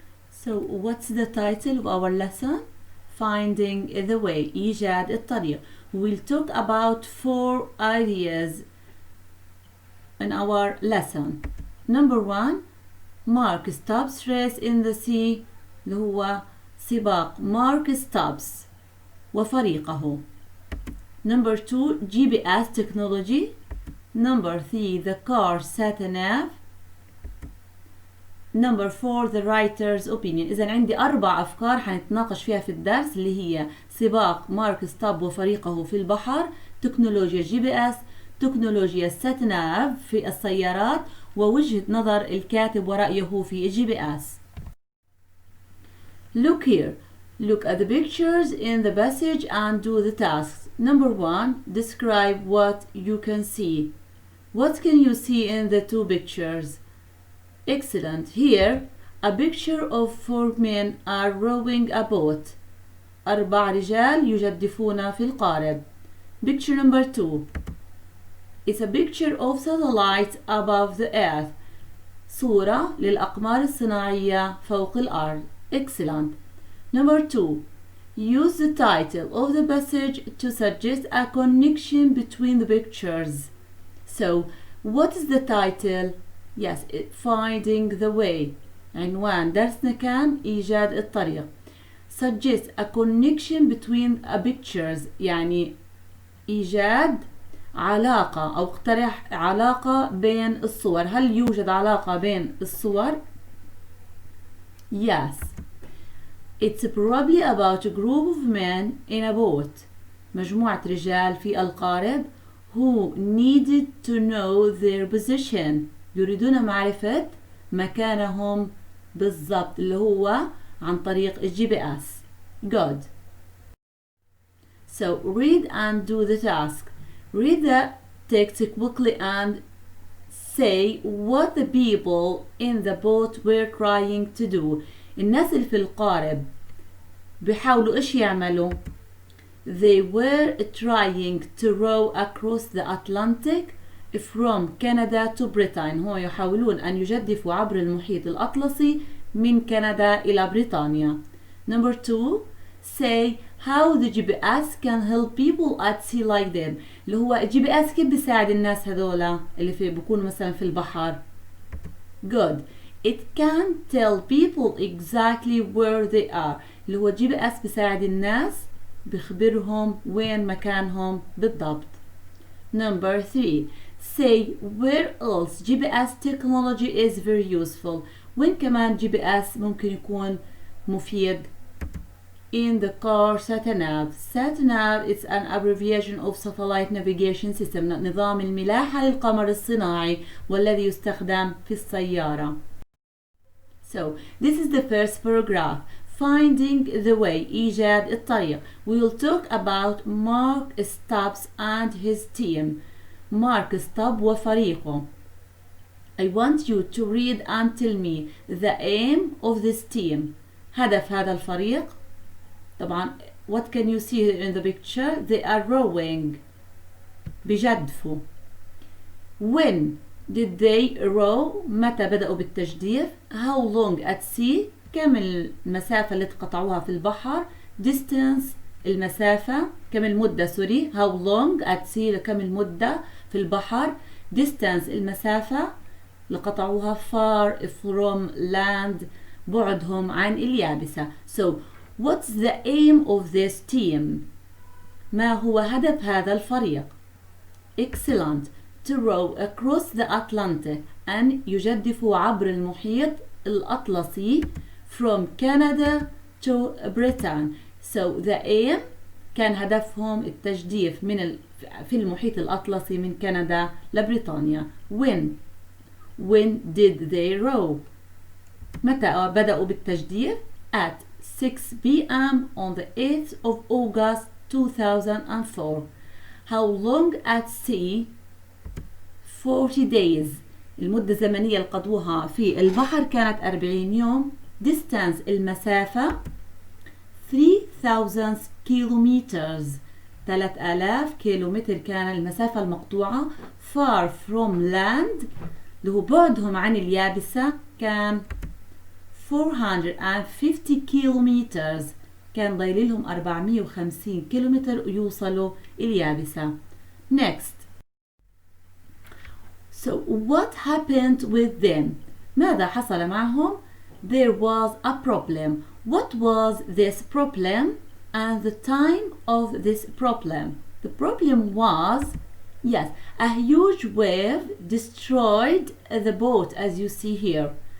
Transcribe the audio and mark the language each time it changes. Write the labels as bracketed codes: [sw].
[en] So what's the title of our lesson? Finding the way. [ar] إيجاد الطريق. [en] We'll talk about 4 ideas in our lesson. Number 1, Mark stops race in the sea. [ar] اللي هو سباق Mark stops وفريقه. [en] Number 2, GPS technology. Number 3, the car satnav. Number 4, the writer's opinion. [ar] إذا عندي 4 أفكار حنتناقش فيها في الدرس اللي هي سباق مارك ستوب وفريقه في البحر، تكنولوجيا GPS، تكنولوجيا satnav في السيارات، ووجهة نظر الكاتب ورأيه في GPS. [en] Look here. Look at the pictures in the passage and do the tasks. Number 1, describe what you can see. What can you see in the 2 pictures? Excellent. Here, a picture of 4 men are rowing a boat. [ar] 4 رجال يجدفون في القارب. [en] Picture number 2. It's a picture of satellites above the earth. [ar] صورة للأقمار الصناعية فوق الأرض. [en] Excellent. Number 2. Use the title of the passage to suggest a connection between the pictures. So, what is the title? Yes, Finding the Way. [ar] عنوان درسنا كان إيجاد الطريق. [en] Suggest a connection between a pictures. [ar] يعني إيجاد علاقة أو اقترح علاقة بين الصور. هل يوجد علاقة بين الصور؟ [en] Yes. It's probably about a group of men in a boat. [ar] مجموعة رجال في القارب [en] who needed to know their position. [ar] يريدون معرفة مكانهم بالضبط اللي هو عن طريق GPS. [en] Good. So read and do the task. Read the text quickly and say what the people in the boat were trying to do. [ar] الناس اللي في القارب بيحاولوا إيش يعملوا؟ [en] They were trying to row across the Atlantic from Canada to Britain. [ar] هم يحاولون أن يجدفوا عبر المحيط الأطلسي من كندا إلى بريطانيا. [en] Number 2, say how the GPS can help people at sea like them. [ar] اللي هو GPS كيف بيساعد الناس هذولا اللي بيكونوا مثلا في البحر. [en] Good. It can tell people exactly where they are. [ar] اللي هو GPS بيساعد الناس بيخبرهم وين مكانهم بالضبط. [en] Number 3. Say where else GPS technology is very useful. [ar] وين كمان GPS ممكن يكون مفيد. [en] In the car satnav. Satnav is an abbreviation of satellite navigation system. [ar] نظام الملاحة للقمر الصناعي والذي يستخدم في السيارة. [en] So, this is the first paragraph. Finding the way. [ar] إيجاد الطريق. [en] We will talk about Mark Stubbs and his team. Mark Stubbs [ar] وفريقه. [en] I want you to read and tell me the aim of this team. [ar] هدف هذا الفريق. طبعا, [en] what can you see in the picture? They are rowing. [ar] بجدفوا. [en] When did they row? [ar] متى بدأوا بالتجديف؟ [en] How long at sea? [ar] كم المسافة اللي تقطعوها في البحر؟ Distance المسافة. كم المدة سوري. [en] How long at sea [ar] كم المدة في البحر. Distance المسافة اللي قطعوها. [en] Far from land [ar] بعدهم عن اليابسة. [en] So what's the aim of this team? [ar] ما هو هدف هذا الفريق؟ [en] Excellent. To row across the Atlantic. [ar] أن يجدفوا عبر المحيط الأطلسي [en] from Canada to Britain. So the aim [ar] كان هدفهم التجديف في المحيط الأطلسي من كندا لبريطانيا. [en] When did they row؟ [ar] متى بدأوا بالتجديف؟ [en] At 6 p.m. on the 8th of August 2004. How long at sea؟ 40 days. [ar] المدة الزمنية اللي قضوها في البحر كانت 40 يوم. [en] Distance المسافة 3000 kilometers. [ar] 3000 كيلومتر كان المسافة المقطوعة. [en] Far from land [ar] اللي هو بعدهم عن اليابسة كان 450 kilometers. كان ضايل لهم 450 كيلومتر ويوصلوا اليابسة. [en] Next. So what happened with them؟ [ar] ماذا حصل معهم؟ [en] There was a problem. What was this problem and the time of this problem? The problem was, yes, a huge wave destroyed the boat as you see here.